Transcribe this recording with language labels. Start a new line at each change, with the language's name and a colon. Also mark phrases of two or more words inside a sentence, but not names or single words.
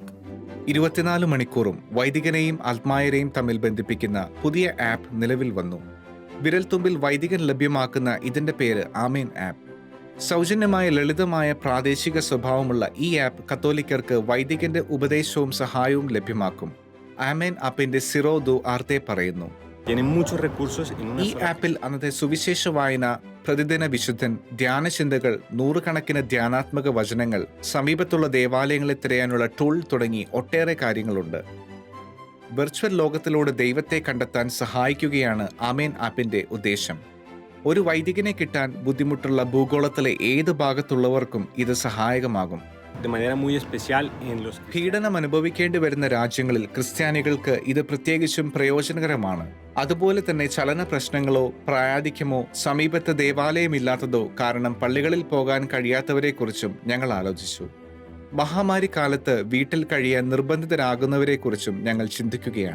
Malayalam: 24 മണിക്കൂറും വൈദികനെയും ആത്മായരെയും തമ്മിൽ ബന്ധിപ്പിക്കുന്ന പുതിയ ആപ്പ് നിലവിൽ വന്നു. വിരൽത്തുമ്പിൽ വൈദികൻ ലഭ്യമാക്കുന്ന ഇതിന്റെ പേര് ആമേൻ ആപ്പ്. സൗജന്യമായ ലളിതമായ പ്രാദേശിക സ്വഭാവമുള്ള ഈ ആപ്പ് കത്തോലിക്കർക്ക് വൈദികന്റെ ഉപദേശവും സഹായവും ലഭ്യമാക്കും. ആമേൻ ആപ്പിന്റെ സിറോ ദു ആർത്തെ പറയുന്നു,
Spanish: tiene muchos recursos en una
Malayalam: ഈ ആപ്പിൽ അന്നത്തെ സുവിശേഷ വായന, പ്രതിദിന വിശുദ്ധൻ, ധ്യാനചിന്തകൾ, നൂറുകണക്കിന് ധ്യാനാത്മക വചനങ്ങൾ, സമീപത്തുള്ള ദേവാലയങ്ങളെ തിരയാനുള്ള ടൂൾ തുടങ്ങി ഒട്ടേറെ കാര്യങ്ങളുണ്ട്. വെർച്വൽ ലോകത്തിലൂടെ ദൈവത്തെ കണ്ടെത്താൻ സഹായിക്കുകയാണ് ആമേൻ ആപ്പിന്റെ ഉദ്ദേശം. ഒരു വൈദികനെ കിട്ടാൻ ബുദ്ധിമുട്ടുള്ള ഭൂഗോളത്തിലെ ഏത് ഭാഗത്തുള്ളവർക്കും ഇത് സഹായകമാകും.
Spanish: de manera muy especial en los
Malayalam: പീഡനം അനുഭവിക്കേണ്ടി വരുന്ന രാജ്യങ്ങളിൽ ക്രിസ്ത്യാനികൾക്ക് ഇത് പ്രത്യേകിച്ചും പ്രയോജനകരമാണ്. അതുപോലെ തന്നെ ചലന പ്രശ്നങ്ങളോ പ്രായാധിക്യമോ സമീപത്ത് ദേവാലയമില്ലാത്തതോ കാരണം പള്ളികളിൽ പോകാൻ കഴിയാത്തവരെക്കുറിച്ചും ഞങ്ങൾ ആലോചിച്ചു. മഹാമാരി കാലത്ത് വീട്ടിൽ കഴിയാൻ നിർബന്ധിതരാകുന്നവരെക്കുറിച്ചും ഞങ്ങൾ ചിന്തിക്കുകയാണ്.